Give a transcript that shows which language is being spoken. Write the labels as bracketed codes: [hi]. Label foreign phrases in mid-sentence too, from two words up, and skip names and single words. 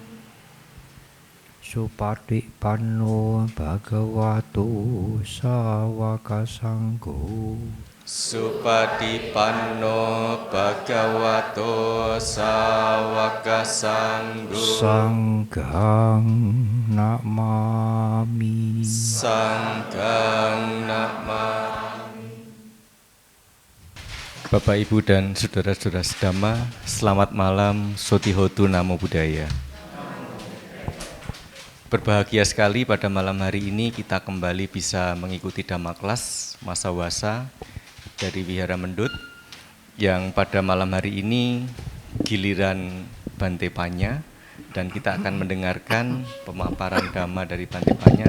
[pi] Supatipanno Bhagavato Sawaka Sangho. Supatipanno Bhagavato Sawaka Sangho. Sanghang namami. Sanghang namami. [id] Bapak, Ibu, dan saudara-saudara sedama, selamat malam, [pi] Sotihotu Namo Buddhaya. [id] Berbahagia sekali pada malam hari ini kita kembali bisa mengikuti Dhamma Kelas Masa Wasa dari Wihara Mendut, yang pada malam hari ini giliran Bante Panya, dan kita akan mendengarkan pemaparan Dhamma dari Bante Panya.